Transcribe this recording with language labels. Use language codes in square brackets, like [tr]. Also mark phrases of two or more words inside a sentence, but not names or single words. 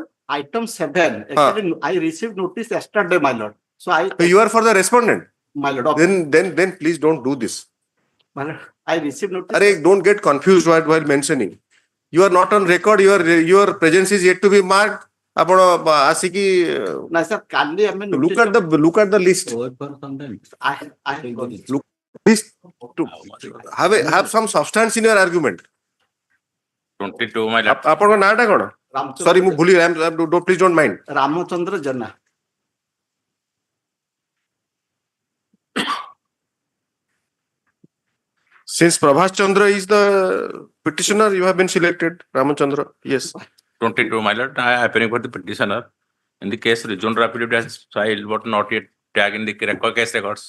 [en] item 7. Actually, I received notice yesterday, my lord. So You are for the respondent. my lord, Then please don't do this. my lord, I received notice. Don't get confused while mentioning. You are not on record. Your presence is yet to be marked. [or] ଆପଣ ଆସିକି [en] No, sir, kindly, I mean, look at the list. I List to have some substance in your argument. 22, my lord. [or] ଆପଣଙ୍କ ନାଁଟା କଣ? Sorry, ମୁଁ ଭୁଲି [en] please don't mind. Ramachandra Jana. Since Prabhas Chandra is the petitioner, you have been selected. Ramachandra, yes. 22, my lord. I am appearing for the petitioner. In the case, rejoinder affidavit has filed, but not yet tagged in the case records.